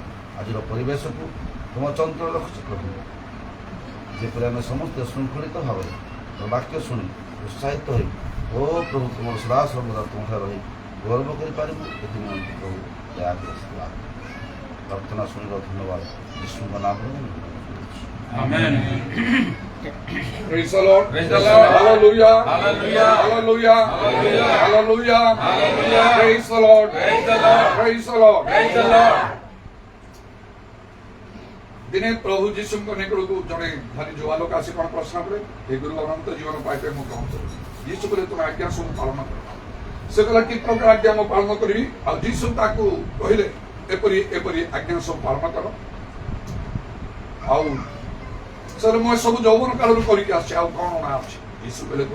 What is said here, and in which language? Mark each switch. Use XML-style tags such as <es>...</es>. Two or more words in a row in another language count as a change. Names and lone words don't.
<or>ଆଜିର ପରିବେଶକୁ ତୁମ ଚଞ୍ଚଳ ରଖୁଛ ପ୍ରଭୁ, ଯେପରି ଆମେ ସମସ୍ତେ ଶୃଙ୍ଖଳିତ ଭାବରେ ବାକ୍ୟ ଶୁଣି ଉତ୍ସାହିତ ହୋଇ ଓ ପ୍ରଭୁ ତୁମର ସଦା ସର୍ବଦା ତୁମଠାରେ ରହି ଗୌରବ କରିପାରିବୁ। ଏଥିନିମନ୍ତେ ପ୍ରଭୁ ଦୟାକରି ଆଶୀର୍ବାଦ। ପ୍ରାର୍ଥନା ଶୁଣିବ। ଧନ୍ୟବାଦ ଯୀଶୁଙ୍କ ନାମରେ।</or> <en>Amen. Praise the Lord. Praise the Lord. Hallelujah. Hallelujah. Hallelujah. Hallelujah. Hallelujah. Hallelujah. Praise the Lord. Praise the Lord. Praise the Lord. Praise the Lord.</en> <or>ଦିନେ ପ୍ରଭୁ ଯୀଶୁଙ୍କ ନିକଟକୁ ଜଣେ ଧନୀ ଯୁବା ଲୋକ ଆସି କ'ଣ ପ୍ରଶ୍ନ କଲେ, ହେ ଗୁରୁ ଅନନ୍ତ ଜୀବନ ପାଇବେ ମୁଁ କ'ଣ କରିବି? ଯୀଶୁ କହିଲେ ତୁମେ ଆଜ୍ଞା ସବୁ ପାଳନ କର। ସେ କହିଲା କି ପ୍ରକାର ଆଜ୍ଞା ମୁଁ ପାଳନ କରିବି? ଆଉ ଯୀଶୁ ତାକୁ କହିଲେ ଏପରି ଏପରି ଆଜ୍ଞା ସବୁ ପାଳନ କର। ଆଉ ସାର୍ ମୁଁ ଏସବୁ ଯୌବନ କାଳରୁ କରିକି ଆସିଛି, ଆଉ କ'ଣ ଅଣା ଅଛି?</or>